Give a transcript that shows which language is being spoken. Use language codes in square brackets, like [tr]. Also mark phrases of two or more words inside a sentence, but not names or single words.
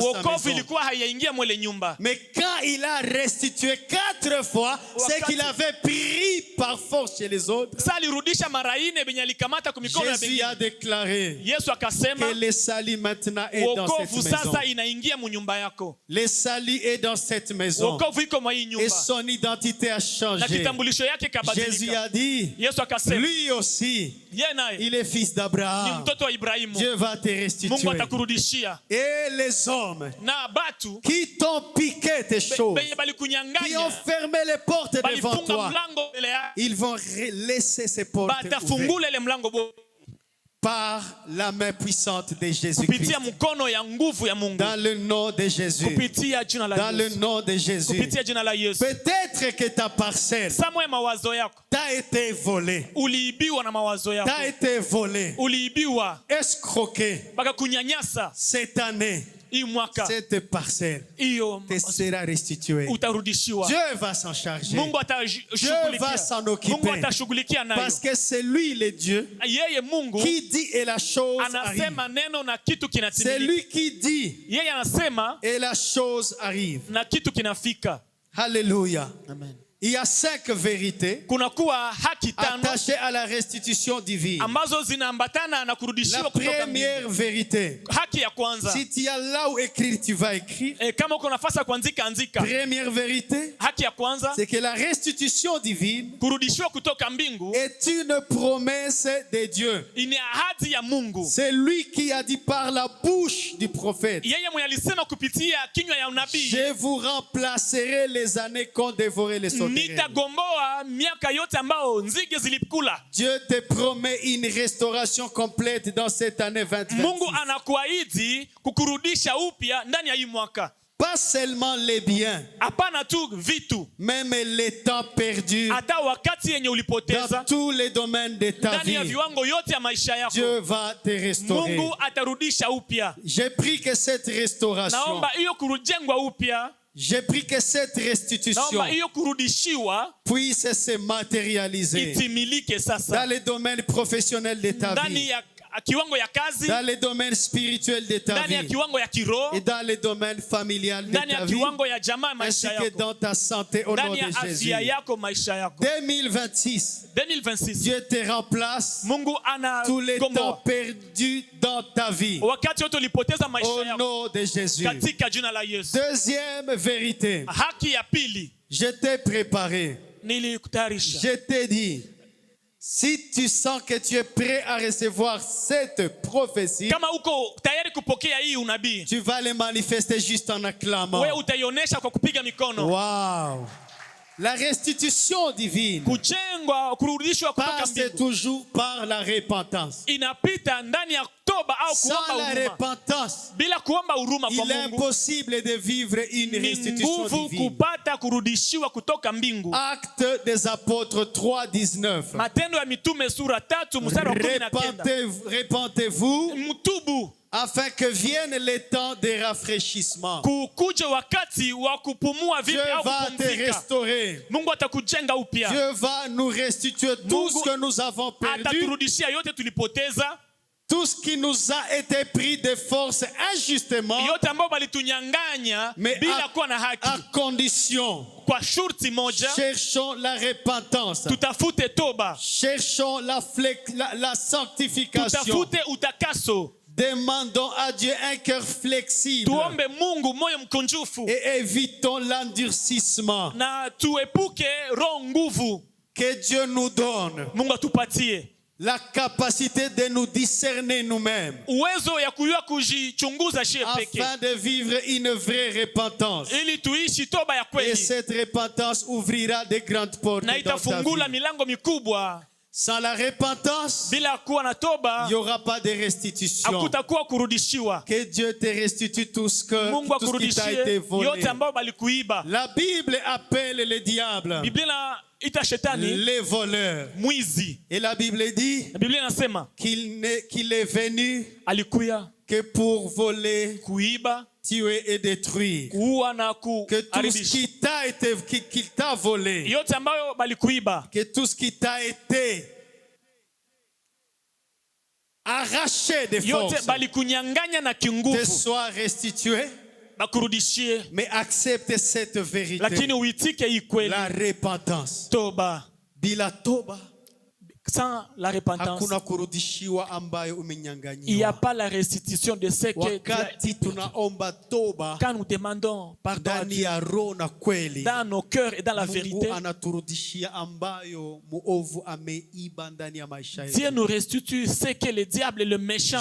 [sw] wokovu [fr] maison. [sw] ilikuwa haiyaingia mwele nyumba. [fr] Mais quand il a restitué 4 fois ce [sw] Wakati- [fr] qu'il avait pris par force chez les autres, [sw] Sa alirudisha mara 4 benye alikamata kwa mikono ya [fr] Jésus a [sw] bengine. [fr] déclaré [sw] Yesu akasema [fr] que le salut maintenant est dans cette [sw] wokovu [fr] maison. [sw] sasa inaingia mu nyumba yako. [fr] Le salut est dans cette maison. [sw] Wokovu iko mwa hii [fr] Et [sw] nyumba. [fr] son identité a [sw] Na [fr] changé. [sw] kitambulisho yake [fr] Jésus [sw] kabadilika. [fr] a dit, [sw] Yesu akasema [fr] lui aussi, [sw] yeye naye [fr] il est fils [sw] ni [fr] d'Abraham. [sw] mtoto wa Ibrahimu. [fr] Dieu va te [sw] Mungu [fr] restituer. [sw] atakurudishia. [fr] Et les hommes [sw] Na batu [fr] qui t'ont piqué tes choses, [sw] benye [fr] qui ont [sw] balikunyanganya [fr] fermé les portes devant [sw] balifunga [fr] toi, [sw] mlango mbele yako, [fr] ils vont laisser ces portes ouvertes [sw] batafungula ile mlango [fr] par la main puissante de Jésus-Christ. [sw] kupitia mkono ya nguvu ya Mungu, [fr] Dans le nom de Jésus. [sw] kupitia jina la [fr] Dans le [sw] Yesu, [fr] nom de Jésus. [sw] kupitia jina la Yesu. [fr] Peut-être que ta parcelle [sw] Samwe mawazo yako [fr] t'a été volée, [sw] uliibiwa na mawazo yako, [fr] t'a été volée, [sw] uliibiwa [fr] escroquée. [sw] baka kunyanyasa. [fr] Cette année, [sw] Hii mwaka [fr] cette parcelle [sw] hiyo [fr] te sera restituée. [sw] utarudishiwa. [fr] Dieu va s'en charger. [sw] Mungu [fr] Dieu va [sw] atashughulikia, [fr] s'en [sw] Mungu [fr] occuper. [sw] atashughulikia nayo. [fr] Parce que c'est lui le Dieu [sw] Yeye Mungu [fr] qui dit et la chose arrive. [sw] anasema neno na kitu [fr] C'est [sw] kinatimilika. [fr] lui qui dit [sw] Yeye anasema [fr] et la chose arrive. [sw] na kitu kinafika. [fr] Alléluia. [sw] Amen. [fr] Il y a 5 vérités [sw] Kunakuwa haki 5 [fr] attachées à la restitution divine. [sw] ambazo zinaambatana na [fr] La [sw] kurudishiwa kutoka mbinguni. [fr] première vérité, [sw] Haki ya kwanza, [fr] si tu as là où écrire, tu vas écrire. [sw] kama uko nafasi ya kuandika andika. [fr] Première vérité, [sw] Haki ya kwanza, [fr] c'est que la restitution divine [sw] kurudishiwa kutoka mbingu [fr] est une promesse de Dieu. [sw] ni ahadi ya Mungu. [fr] C'est lui qui a dit par la bouche du prophète, [sw] Yeye mwenye alisema kupitia kinywa ya unabii, [fr] je vous remplacerai les années qu'ont dévoré les sauterelles. [sw] nitagomboa miaka yote ambao nzige zilikula. [fr] Dieu te promet une restauration complète dans cette année 2026. [sw] Mungu anakuahidi kukurudisha upya ndani ya hii mwaka. [fr] Pas seulement les biens, [sw] Hapana tu vitu, [fr] même les temps perdus [sw] hata wakati yenye [fr] dans [sw] ulipoteza [fr] tous les domaines de ta [sw] ndani ya [fr] vie. [sw] viwango yote ya maisha yako. [fr] Dieu va te restaurer. [sw] Mungu atarudisha upya. [fr] J'ai pris que cette restauration, [sw] Naomba hiyo kujengwa upya, [fr] j'ai pris que cette restitution [sw] naomba hiyo kurudishiwa [fr] puisse se matérialiser [sw] itimilike [fr] dans [sw] sasa [fr] les domaines professionnels de ta [sw] ndani [fr] vie, [sw] ya kiwango ya kazi, [fr] dans les domaines spirituels de ta [sw] ndani ya [fr] vie [sw] kiwango ya kiroho, [fr] et dans les domaines familiales de [sw] ndani [fr] ta [sw] ya [fr] vie, [sw] kiwango ya jamaa [fr] ainsi [sw] maisha [fr] que [sw] yako, [fr] dans ta santé au nom [sw] ndani ya [fr] de Jésus. [sw] afya yako maisha yako. [fr] 2026, [sw] 2026 [fr] Dieu te remplace [sw] Mungu [fr] tous les temps [sw] anagomboa [fr] perdus dans ta vie [sw] wakati wote ulipoteza maisha [fr] au [sw] yako [fr] nom de Jésus. [sw] katika jina la Yesu. [fr] Deuxième vérité, [sw] Haki ya pili, [fr] je t'ai préparé, [sw] nilikutayarisha. [fr] je t'ai dit, si tu sens que tu es prêt à recevoir cette prophétie, [sw] Kama uko tayari kupokea hii unabii, [fr] tu vas le manifester juste en acclamant. [sw] wewe utaionyesha kwa kupiga mikono. [fr] Wow! La restitution divine [sw] Kujengwa, kurudishwa kutoka [fr] passe [sw] mbingu [fr] toujours par la repentance. [sw] inapita ndani ya toba au [fr] Sans [sw] kuomba [fr] la [sw] huruma. [fr] repentance, [sw] Bila kuomba huruma kwa [fr] il est [sw] Mungu [fr] impossible de vivre une [sw] ni [fr] restitution [sw] nguvu [fr] divine. [sw] kupata kurudishiwa kutoka mbingu. [fr] Actes des apôtres 3:19. [sw] Matendo ya Mitume sura 3 mstari wa 19. [fr] Repentez-vous [sw] Mtubu [fr] afin que vienne le temps de rafraîchissement. [sw] kukuje wakati wa kupumua [fr] Dieu [sw] vipi au [fr] va te [sw] kupumzika. [fr] restaurer. [sw] Mungu atakujenga upya. [fr] Dieu va nous restituer tout [sw] Mungu [fr] ce que nous avons perdu, [sw] ataturudishia yote tulipoteza, [fr] tout ce qui nous a été pris de force injustement, [sw] yote ambayo balitunyang'anya [fr] mais [sw] bila kuwa na [fr] à [sw] haki. [fr] condition. [sw] Kwa shurti moja, [fr] Cherchons la repentance. [sw] tutafute toba, [fr] Cherchons la sanctification. [sw] tutafute utakaso, [fr] Demandons à Dieu un cœur flexible [sw] tuombe Mungu moyo mkunjufu [fr] et évitons l'endurcissement. [sw] na tuepuke roho nguvu. [fr] Que Dieu nous donne [sw] Mungu atupatie [fr] la capacité de nous discerner nous-mêmes [sw] uwezo ya kujua kujichunguza shie peke, [fr] afin de vivre une vraie repentance. [sw] ili tuishi toba ya [fr] Et [sw] kweli, [fr] cette repentance ouvrira de grandes portes [sw] na [fr] dans ta [sw] itafungula [fr] vie. [sw] milango mikubwa. [fr] Sans la repentance, [sw] Bila kuwa na toba [fr] il n'y aura pas de restitution. [sw] hakutakuwa kurudishiwa. [fr] Que Dieu te restitue tout ce [sw] Mungu [fr] qui t'a été [sw] akurudishie [fr] volé. [sw] yote ambayo balikuiba. [fr] La Bible appelle le diable [sw] Biblia ita shetani [fr] les voleurs. [sw] mwizi. [fr] Et la Bible dit [sw] Na Biblia inasema [fr] qu'il est venu [sw] alikuya [fr] que pour voler, [sw] kuiba, [fr] tuer et détruire. [sw] kuua na [fr] Que tout ce [sw] kuharibisha. [fr] qui t'a volé, [sw] Yote ambayo balikuiba, [fr] que tout ce qui t'a été arraché de [sw] yote [fr] force, [sw] balikunyang'anya na [fr] te [sw] kinguvu, [fr] soit restitué. [sw] bakurudishie, [fr] Mais accepte cette vérité, [sw] lakini uitike hii kweli. [fr] la repentance. [sw] Toba. Bila toba [fr] Sans la repentance, [sw] hakuna kurudishiwa ambayo [fr] il n'y a [sw] umenyanganyiwa. [fr] pas la restitution de ce que [sw] Wakati tunaomba toba [fr] quand nous demandons pardon à [sw] ndani [fr] Dieu, [sw] ya roho na kweli, [fr] dans nos cœurs et dans la [sw] Mungu [fr] vérité, [sw] anaturudishia ambayo muovu ameiba ndani ya maisha [fr] Dieu [sw] yetu. [fr] nous restitue ce que le diable et le méchant